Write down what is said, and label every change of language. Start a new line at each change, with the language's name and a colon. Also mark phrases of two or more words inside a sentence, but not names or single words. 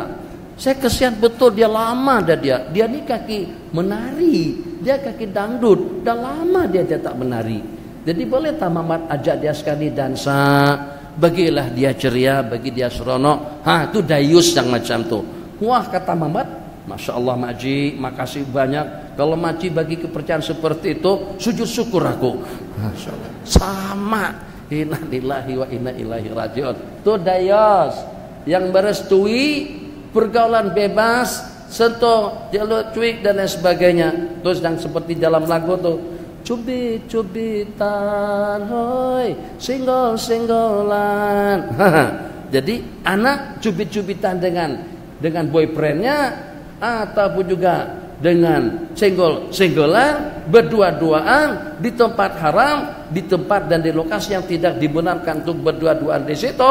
Malay: Saya kesian betul, dia lama ada dia. Dia ni kaki menari, dia kaki dangdut. Dah lama dia tak menari. Jadi boleh tak Mamat ajak dia sekali dansa? Bagilah dia ceria, bagi dia seronok. Itu dayus yang macam tu. Wah kata Mamat,
Arabic: ما شاء الله
Malay: Makji, makasih banyak. Kalau Makji bagi kepercayaan seperti itu, sujud syukur aku.
Arabic: ما شاء الله. Sama. إنا لله وإنا إليه راجعون.
Malay: Itu dayus yang merestui pergaulan bebas, sentuh, jalur cuik dan lain sebagainya. Terus yang seperti dalam lagu tu, cubit-cubitan, hoi, singgol-singgolan. Jadi anak cubit-cubitan dengan boyfriendnya ataupun juga dengan singgol-singgolan, berdua-duaan di tempat haram, di tempat dan di lokasi yang tidak dibenarkan untuk berdua-duaan di situ.